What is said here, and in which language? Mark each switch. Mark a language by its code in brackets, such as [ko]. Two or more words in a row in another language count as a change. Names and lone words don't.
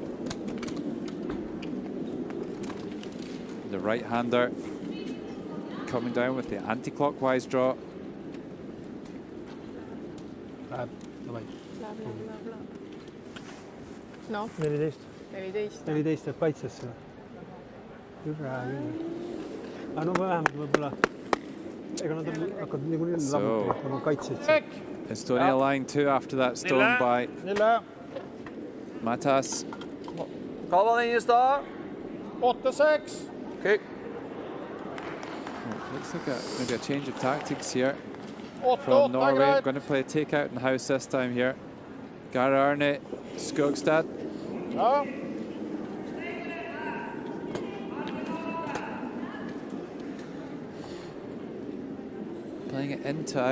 [en] The right-hander coming down with the anti-clockwise draw. No. 14. 14. [et] Jääb kaitsesse. Hüra küll. Aga no vähemalt võib-olla. Ega nad hakkavad niikuinii lammutama kaitseid. [en] Estonia line 2 after that stone by Matas. [no] Hva var den i stad? [en] 8-6. Okay. Looks like maybe a change of tactics here from Norway. Going to play a takeout in the house this time here. Gary Arne, Skogstad. Ja. Playing it into out.